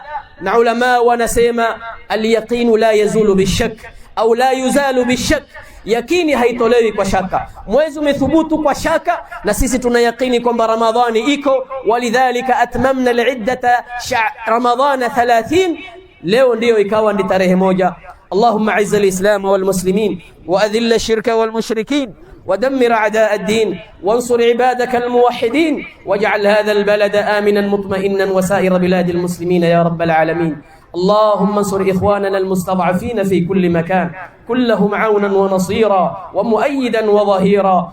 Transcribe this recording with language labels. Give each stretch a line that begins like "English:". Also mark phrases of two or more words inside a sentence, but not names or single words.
Swahili: Na ulama wanasema
Arabic: اليقين لا يزول بشك أو لا يزال بشك,
Swahili: yakini haitolewi kwa shaka. Mwezi umethubutu kwa shaka, na sisi tunayaqini kwamba Ramadhani iko.
Arabic: ولذلك أتممنا العدة رمضان 30,
Swahili: leo ndio ikawa ni tarehe 1.
Arabic: اللهم أعز الإسلام والمسلمين وأذل الشرك والمشركين ودمر أعداء الدين وانصر عبادك الموحدين واجعل هذا البلد آمنا مطمئنا وسائر بلاد المسلمين يا رب العالمين. اللهم انصر إخواننا المستضعفين في كل مكان، كلهم عونا ونصيرا ومؤيدا وظهيرا.